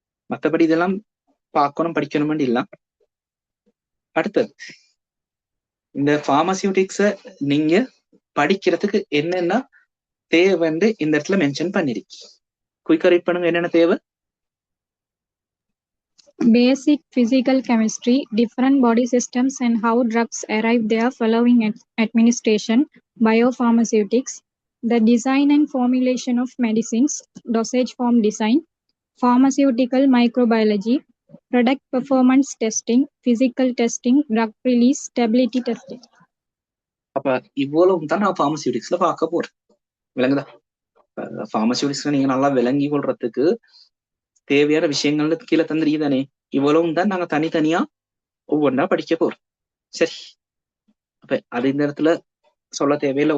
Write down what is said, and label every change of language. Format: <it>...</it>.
<ta>மற்றபடி இதெல்லாம் பார்க்கணும் படிக்கணும் இல்ல. அடுத்தது, இந்த பார்மசியூட்டிக்ஸ நீங்க படிக்கிறதுக்கு என்னென்ன தேவைன்னு இந்த இடத்துல மென்ஷன் பண்ணிருக்கு. குயிக்கா ரீட் பண்ணுங்க. என்னென்ன தேவை?</ta> <en>Basic physical chemistry, different body systems and how drugs arrive there following administration, biopharmaceutics, the design and formulation of medicines, dosage form design, pharmaceutical microbiology, product performance testing, physical testing, drug release, stability testing.</en> <ta>அப்ப இவ்வளவு தான் நான் பார்மசியூட்டிக்ஸ்ல பார்க்க போறேன். விளங்குதா? பார்மசியூட்டிக்ஸ்ல நீங்க நல்லா விளங்கி கொள்றதுக்கு தேவையான விஷயங்கள் கீழே தந்திரிக்குதானே. இவ்வளவும் தான் நாங்க தனித்தனியா ஒவ்வொன்றா படிக்க போறோம். சரி, அப்ப அது இந்த இடத்துல சொல்ல தேவையில்லை.</ta>